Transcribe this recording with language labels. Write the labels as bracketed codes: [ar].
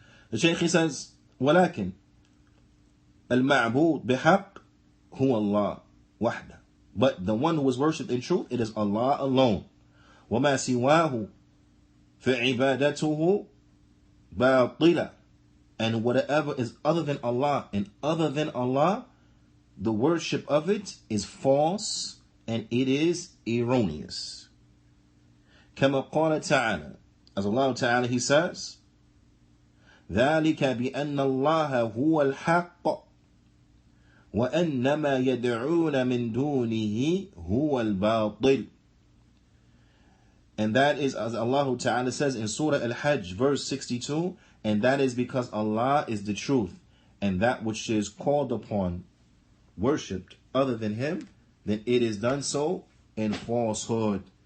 [en] The Shaykh says, [ar] ولكن المعبود بحق هو الله وحده. [en] But the one who is worshipped in truth, it is Allah alone. [ar] وما سواه فعبادته باطلة. [en] And whatever is other than Allah, and other than Allah, the worship of it is false and it is erroneous. [ar] كما قال تعالى, [en] as Allah Ta'ala, He says, [ar] ذلك بأن الله هو الحق وأن ما يدعون من دونه هو الباطل. [en] And that is, as Allah Ta'ala says in Surah Al-Hajj, verse 62, and that is because Allah is the truth, and that which is called upon, worshipped other than Him, then it is done so in falsehood.